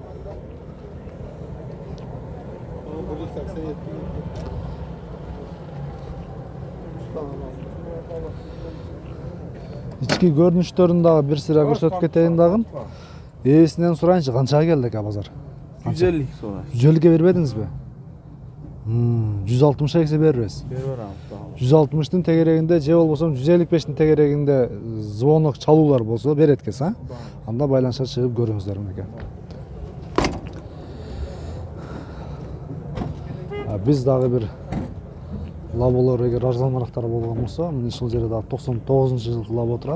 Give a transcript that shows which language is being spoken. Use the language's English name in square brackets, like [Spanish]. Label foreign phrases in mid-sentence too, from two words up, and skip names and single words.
[Kyrgyz] Ички көрүнүштөрүн дагы бир сыра көрсөтүп кетейин дагы. Ээсинен сурайынчы, канчага келди экен базар? [Uzbek] 150 so'ra. [Kyrgyz] 150 ге бербедиңизби? 160 келсе беребиз. [Uzbek] Beramiz. [Kyrgyz] 160'ın tegerегинде же болбосо 155'ин тегерегинде звонок чалуулар болсо берет экенсиз, Анда байланышка чыгып көрүңүздөр мынакей. Biz дагы бир лаболор эгер арзанырактар болгон болсо, мына ушул жерде дагы 99-жылкы лабо турат.